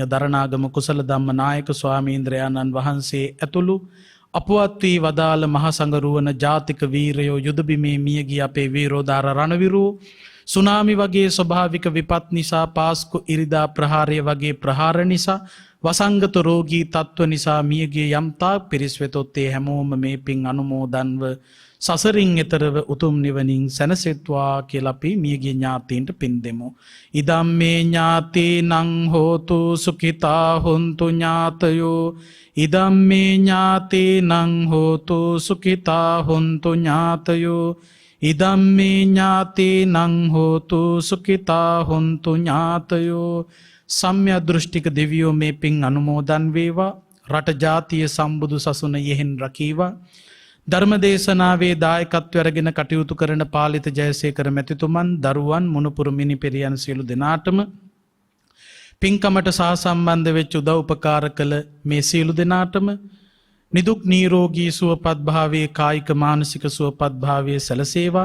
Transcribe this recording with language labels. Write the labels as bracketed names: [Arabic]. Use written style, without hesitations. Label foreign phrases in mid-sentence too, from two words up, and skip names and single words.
[Sinhala] දරණාගම කුසල ධම්ම නායක ස්වාමීන්ද්‍රයාණන් වහන්සේ ඇතුළු අපවත් වී වදාළ මහා සංඝරුවන ජාතික වීරයෝ යුද බිමේ මිය ගිය අපේ වීරෝදාර රණවිරුවෝ සුනාමි වගේ ස්වභාවික විපත් නිසා පාස්කු ඉරිදා ප්‍රහාරය වගේ ප්‍රහාර නිසා වසංගත රෝගී තත්ත්ව නිසා මියගිය යම්තාක් පිරිස් වෙතොත් ඒ හැමෝම මේ පින් අනුමෝදන්ව සසරින් එතරව උතුම් නිවනින් සැනසෙත්වා කියලා අපි මියගිය ඥාතීන්ට පින් දෙමු. [Pali] ඉදම්මේ ඥාතීනං හෝතු සුඛිතා හොන්තු ඥාතයෝ ඉදම්මේ ඥාතීනං හෝතු සුඛිතා හොන්තු ඥාතයෝ ඉදම්මේ ඥාතීනං හෝතු සුඛිතා හොන්තු ඥාතයෝ. [Sinhala] සම්‍ය දෘෂ්ටික දෙවියෝ මේ පින් අනුමෝදන් වේවා. රට ජාතිය සම්බුදු සසුන යෙහෙන් රකීවා. ධර්මදේශනාවේ දායකත්වය අරගෙන කටයුතු කරන පාලිත ජයසේකර මැතිතුමන් දරුවන් මුණුපුරු මිනිපෙරියන් සියලු දෙනාටම පින්කමට සහසම්බන්ධ වෙච්ච උදව් උපකාර කළ මේ සියලු දෙනාටම නිදුක් නිරෝගී සුවපත් භාවයේ කායික මානසික සුවපත් භාවයේ සැලසේවා.